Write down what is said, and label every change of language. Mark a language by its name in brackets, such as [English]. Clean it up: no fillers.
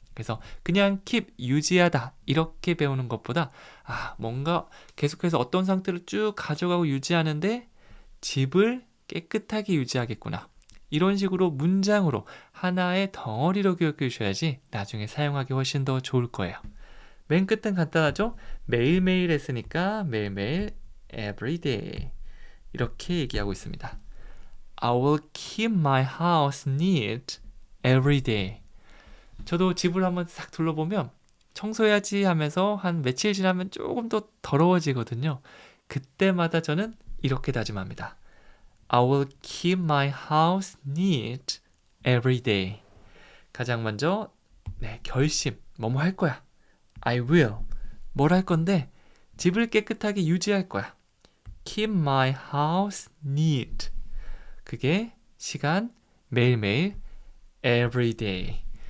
[Korean] 그래서 그냥 keep 유지하다 이렇게 배우는 것보다 뭔가 계속해서 어떤 상태를 쭉 가져가고 유지하는데 집을 깨끗하게 유지하겠구나. 이런 식으로 문장으로 하나의 덩어리로 기억해 주셔야지 나중에 사용하기 훨씬 더 좋을 거예요. 맨 끝은 간단하죠? 매일매일 했으니까 매일매일 everyday 이렇게 얘기하고 있습니다. [English] I will keep my house neat every day. [Korean] 저도 집을 한번 싹 둘러보면 청소해야지 하면서 한 며칠 지나면 조금 더 더러워지거든요. 그때마다 저는 이렇게 다짐합니다. [English] I will keep my house neat every day. [Korean] 가장 먼저 결심, 뭐뭐 할 거야. [English] I will. [Korean] 뭘 할 건데 집을 깨끗하게 유지할 거야. [English] Keep my house neat. [Korean] 그게 시간 매일매일 every day.